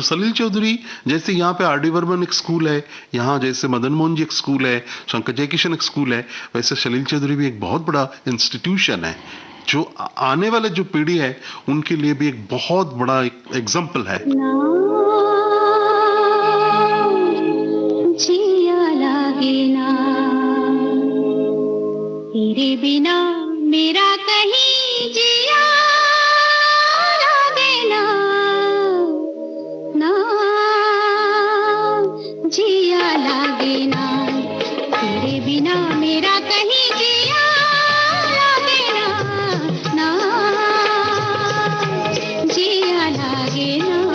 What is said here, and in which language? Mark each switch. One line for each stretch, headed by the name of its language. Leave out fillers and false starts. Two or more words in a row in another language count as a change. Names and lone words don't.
Hindi: सलील चौधरी जैसे यहाँ पे आर डी बर्मन एक स्कूल है, यहाँ जैसे मदन मोहन जी एक स्कूल है, शंकर जयकिशन एक स्कूल है, वैसे सलील चौधरी भी एक बहुत बड़ा इंस्टीट्यूशन है, जो आने वाले जो पीढ़ी है उनके लिए भी एक बहुत बड़ा एक एग्जाम्पल है। तेरे बिना मेरा कहीं जिया लागे ना, ना जिया लागे ना, तेरे बिना मेरा कहीं जिया लागे ना, ना जिया लागे ना।